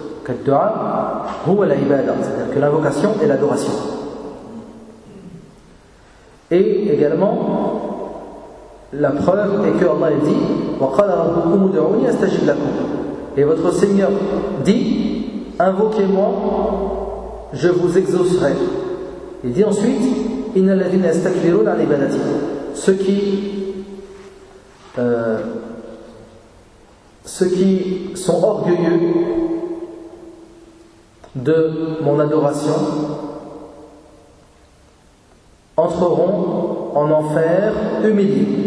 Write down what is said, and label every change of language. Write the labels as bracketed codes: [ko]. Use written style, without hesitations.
[fr] Qu' [ar] ad-du'a huwa al-ibada, [fr] c'est-à-dire que l'invocation est l'adoration. Et également, la preuve est que Allah dit [ar] وَقَالَ رَبُّكُمْ ادْعُونِي أَسْتَجِبْ لَكُمْ. [fr] Et votre Seigneur dit invoquez-moi, je vous exaucerai. Il dit ensuite [ar] إِنَّ الَّذِينَ يَسْتَكْبِرُونَ عَنْ عِبَادَتِي. [fr] Ceux qui ceux qui sont orgueilleux de mon adoration entreront en enfer humilié.